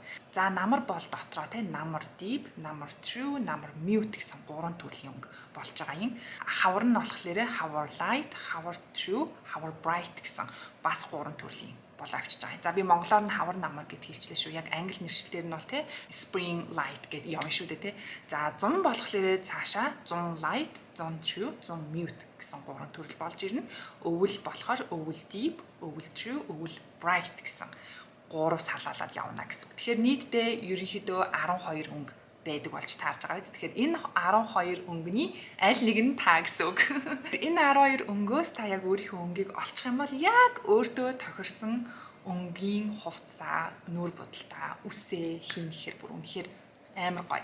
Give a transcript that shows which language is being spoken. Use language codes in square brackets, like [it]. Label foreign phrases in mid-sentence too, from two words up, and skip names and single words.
[mn] За намар бол дотроо те намар deep, намар true, намар mute гэсэн 3 төрлийн өнгө болж байгаа юм. Хавар нь болохоор хавар light, хавар true, хавар bright гэсэн бас 3 төрлийн бол авчиж байгаа. За би монголоор нь хавар намар гэд хэлчихлээ шүү. Яг англи нэршлэлээр нь бол те [en] spring light [mn] гэд явна шүү дээ те. За 100 болохоор цаашаа 100 light, 100 true, 100 mute гэсэн 3 төрөл болж ирнэ. Өвөл болохоор өвөл deep, өвөл true, өвөл bright гэсэн 3 салаалаад явна гэсэн. Тэгэхээр нийтдээ ерөнхийдөө 12 өнгө байдаг болж таарж байгаа биз. Тэгэхээр энэ 12 өнгөний аль нэг нь та гэсэн үг. Энэ 12 өнгөөс та яг өөрийнхөө өнгийг олчих юм бол яг өөртөө тохирсон өнгийн хувцаа, нүүр будалтаа, үсээ хийн гэхээр бүр үнэхээр амар гоё.